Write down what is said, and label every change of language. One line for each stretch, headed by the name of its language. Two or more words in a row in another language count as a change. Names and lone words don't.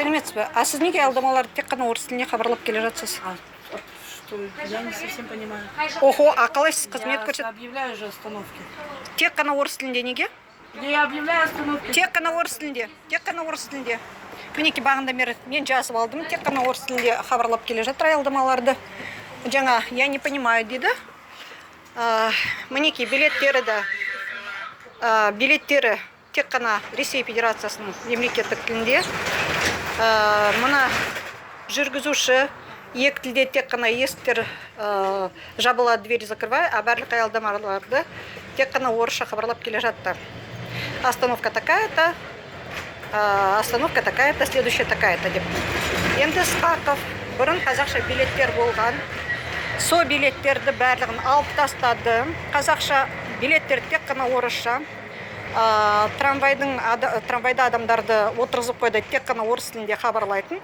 Kazakh: жатсыз ба? А сіз неге алдамаларды тек қана орыс тіліне хабарлап келе жатсыз?
Russian: Что, я не совсем понимаю.
Kazakh: Охо, а қалай сіз қызмет
Russian: Я
Kazakh: көрсет?
Russian: объявляю же остановки.
Kazakh: Тек қана орыс тілінде неге?
Russian: Я объявляю остановки.
Kazakh: Тек қана орыс тілінде. Тек қана орыс тілінде. Мінекей бағында мен жазып алдым. Тек қана орыс тілінде хабарлап келе жатыр аялдамаларды. Жаңа,
Russian: я не понимаю дейді.
Kazakh: Мінекей билеттері де билеттері тек қана Ресей Федерациясының мемлекеттік тілінде. Мына жүргізуші екі тілде тек қана есіктер жабылады,
Russian: двери закрывай,
Kazakh: а барлық аялдамаларды тек қана орысша хабарлап келе жатты.
Russian: Остановка такая-то, следующая такая-то деп.
Kazakh: Енді Ысқақов бұрын қазақша билеттер болған. Со билеттерді барлығын алып тастады. Қазақша билеттер тек қана орысша. Трамвайда адамдарды отырғызып қойды, тек қана орыс тілінде хабарлайтын.